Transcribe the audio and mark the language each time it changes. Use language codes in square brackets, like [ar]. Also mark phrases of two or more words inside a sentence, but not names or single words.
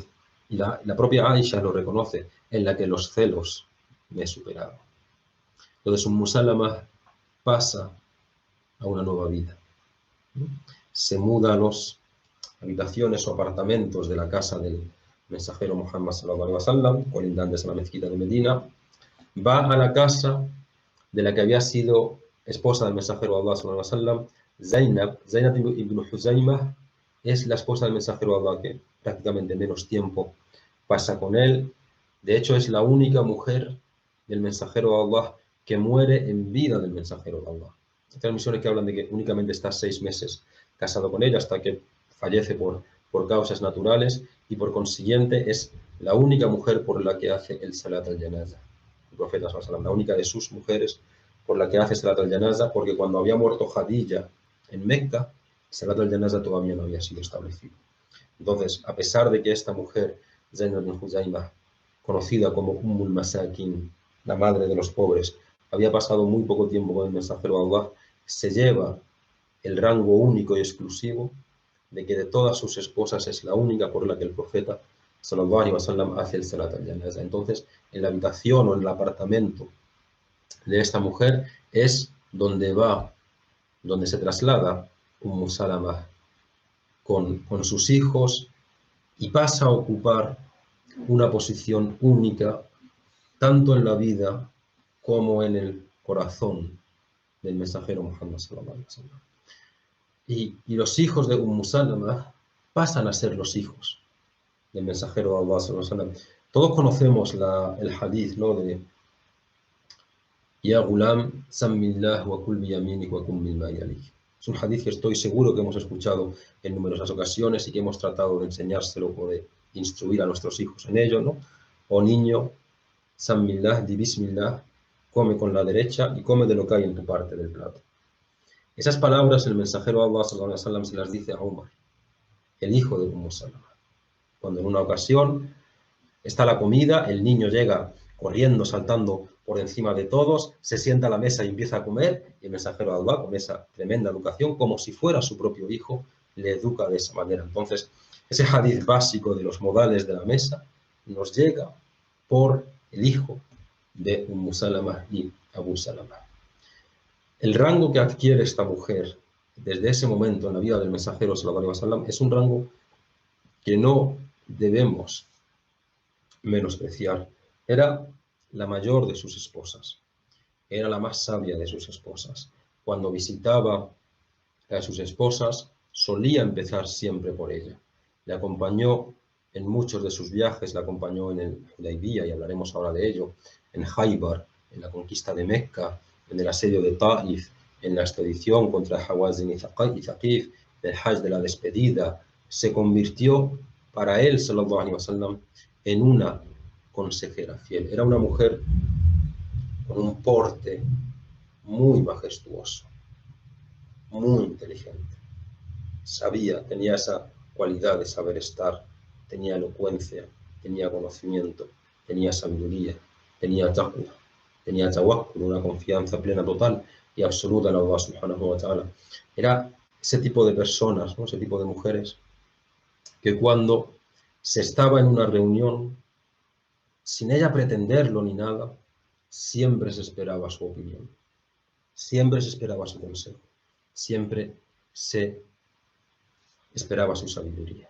[es] Y la propia Aisha lo reconoce, en la que los celos me superaron. Entonces Salama pasa a una nueva vida. Se muda a las habitaciones o apartamentos de la casa del mensajero Muhammad [ar] صلى الله عليه وسلم, [es] colindantes a la mezquita de Medina. Va a la casa de la que había sido esposa del mensajero de Allah [ar] صلى الله عليه وسلم, [es] Zainab ibn Huzaymah. Es la esposa del mensajero de Allah que prácticamente menos tiempo pasa con él. De hecho, es la única mujer del mensajero de Allah que muere en vida del mensajero de Allah. Hay transmisiones que hablan de que únicamente está 6 meses casado con ella hasta que fallece por causas naturales, y por consiguiente es la única mujer por la que hace el [ar] صلاة الجنازة. [es] El profeta [ar] صلى الله عليه وسلم, [es] la única de sus mujeres por la que hace [ar] صلاة الجنازة, [es] porque cuando había muerto Khadija en Mecca, [ar] صلاة الجنازة [es] todavía no había sido establecido. Entonces, a pesar de que esta mujer, Zainab bin Huzaymah, conocida como Ummul Masakin, la madre de los pobres, había pasado muy poco tiempo con el mensajero de Allah, se lleva el rango único y exclusivo de que de todas sus esposas es la única por la que el profeta [ar] صلى الله عليه وسلم [es] hace el [ar] صلاة الجنازة. [es] Entonces, en la habitación o en el apartamento de esta mujer es donde se traslada Salama con sus hijos y pasa a ocupar una posición única tanto en la vida como en el corazón del mensajero Muhammad [ar] صلى الله عليه وسلم. [es] Y los hijos de Salama pasan a ser los hijos del mensajero de Allah [ar] صلى الله عليه وسلم. [es] Todos conocemos el hadith, ¿no? [ar] De يا غلام سمّ الله وكل بيمينك وكل مما يليك. [es] Es un hadith que estoy seguro que hemos escuchado en numerosas ocasiones y que hemos tratado de enseñárselo o de instruir a nuestros hijos en ello, ¿no? O niño, Sammillah, di Bismillah, come con la derecha y come de lo que hay en tu parte del plato. Esas palabras el mensajero de Allah [ar] صلى الله عليه وسلم [es] se las dice a Umar, el hijo de Salama. Cuando en una ocasión está la comida, el niño llega corriendo, saltando por encima de todos, se sienta a la mesa y empieza a comer, y el mensajero de Allah, con esa tremenda educación, como si fuera su propio hijo, le educa de esa manera. Entonces, ese hadith básico de los modales de la mesa nos llega por el hijo de Salama y Abu Salama. El rango que adquiere esta mujer desde ese momento en la vida del mensajero [ar] صلى الله عليه وسلم [es] es un rango que no debemos menospreciar. Era la mayor de sus esposas, era la más sabia de sus esposas. Cuando visitaba a sus esposas, solía empezar siempre por ella. Le acompañó en muchos de sus viajes, la acompañó en el Hudaybiyah, y hablaremos ahora de ello, en Khaybar, en la conquista de Mecca, en el asedio de Taif, en la expedición contra Hawazin y Thaqif, del Hajj de la despedida. Se convirtió para él, [ar] صلى الله عليه وسلم, [es] en una consejera fiel. Era una mujer con un porte muy majestuoso, muy inteligente. Tenía esa cualidad de saber estar, tenía elocuencia, tenía conocimiento, tenía sabiduría, tenía taqwa, tenía tawakkul, una confianza plena, total y absoluta en Allah [ar] سبحانه وتعالى. [es] Era ese tipo de personas, ¿no? Ese tipo de mujeres que cuando se estaba en una reunión, sin ella pretenderlo ni nada, siempre se esperaba su opinión, siempre se esperaba su consejo, siempre se esperaba su sabiduría.